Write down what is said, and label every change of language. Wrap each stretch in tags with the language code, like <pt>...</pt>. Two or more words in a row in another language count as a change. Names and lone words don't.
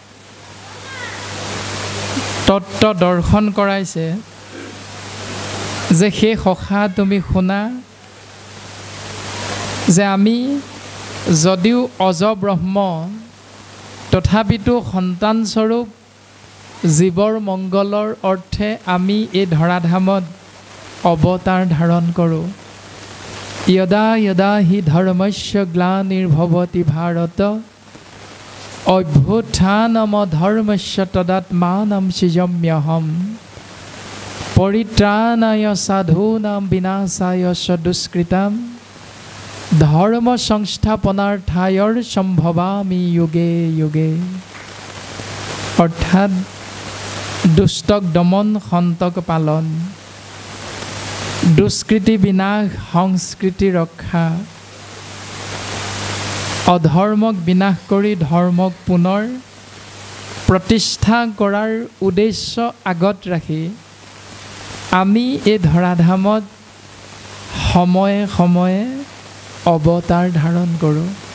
<as>তত্ত্ব দৰ্শন কৰাইছে যে সেই সখা তুমি শুনা যে আমি যদিও অজব্ৰহ্ম তথাপিতো সন্তানস্বৰূপ জীৱৰ মংগলৰ অৰ্থে আমি এই ধৰাধামত অৱতাৰ ধাৰণ কৰোঁ।</as> <sa>यदा यदा हि धर्मस्य ग्लानिर्भवति भारत अभ्युत्थानमधर्मस्य तदात्मानं सृजाम्यहम् परित्राणाय साधूनां विनाशाय च दुष्कृतां धर्म संस्थापनार्थाय सम्भवामि युगे युगे।</sa> <as>অৰ্থাৎ দুষ্টক দমন সন্তক পালন দুষ্কৃতি বিনাশ সংস্কৃতি ৰক্ষা অধৰ্মক বিনাশ কৰি ধৰ্মক পুনৰ প্ৰতিষ্ঠা কৰাৰ উদ্দেশ্য আগত ৰাখি আমি এই ধৰাধামত সময়ে সময়ে অৱতাৰ ধাৰণ কৰোঁ।</as>